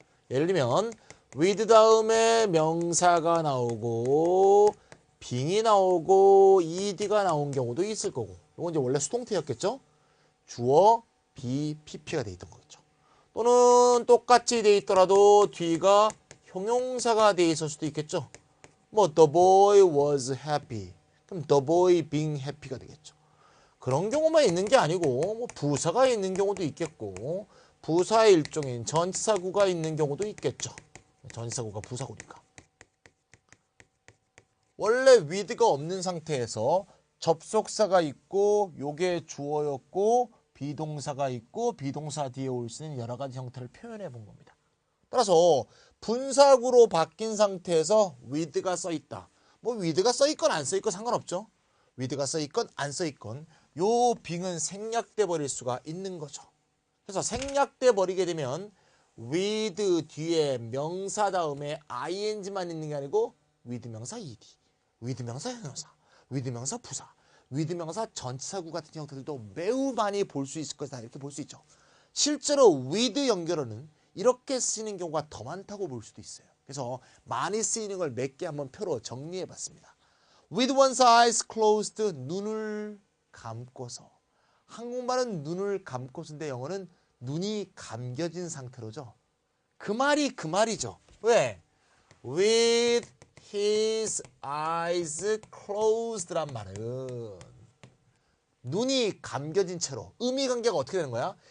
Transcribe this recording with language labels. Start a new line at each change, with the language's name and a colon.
Korean: 예를 들면 with 다음에 명사가 나오고 being이 나오고 ed가 나온 경우도 있을 거고 이건 이제 원래 수동태였겠죠. 주어, be, pp가 돼 있던 거겠죠. 또는 똑같이 돼 있더라도 뒤가 형용사가 돼 있을 수도 있겠죠.
English: 뭐 the boy was happy. 그럼 the boy being happy가 되겠죠.
Korean: 그런 경우만 있는 게 아니고 뭐 부사가 있는 경우도 있겠고 부사의 일종인 전치사구가 있는 경우도 있겠죠. 전치사구가 부사구니까. 원래 with가 없는 상태에서 접속사가 있고 요게 주어였고 비동사가 있고 비동사 뒤에 올 수 있는 여러 가지 형태를 표현해 본 겁니다. 따라서 분사구로 바뀐 상태에서 with가 써 있다. 뭐 with가 써 있건 안 써 있건 상관없죠. with가 써 있건 안 써 있건 요 being은 생략돼 버릴 수가 있는 거죠. 그래서 생략돼 버리게 되면 with 뒤에 명사 다음에 ing만 있는 게 아니고 with 명사 ed, with 명사 형용사, with 명사 부사, with 명사 전치사구 같은 형태들도 매우 많이 볼 수 있을 것이다. 이렇게 볼 수 있죠. 실제로 with 연결어는 이렇게 쓰이는 경우가 더 많다고 볼 수도 있어요. 그래서 많이 쓰이는 걸 몇 개 한번 표로 정리해 봤습니다.
English: With one's eyes closed,
Korean: 눈을 감고서. 한국말은 눈을 감고서인데 영어는 눈이 감겨진 상태로죠. 그 말이 그 말이죠. 왜?
English: With his eyes closed
Korean: 란 말은 눈이 감겨진 채로 의미관계가 어떻게 되는 거야?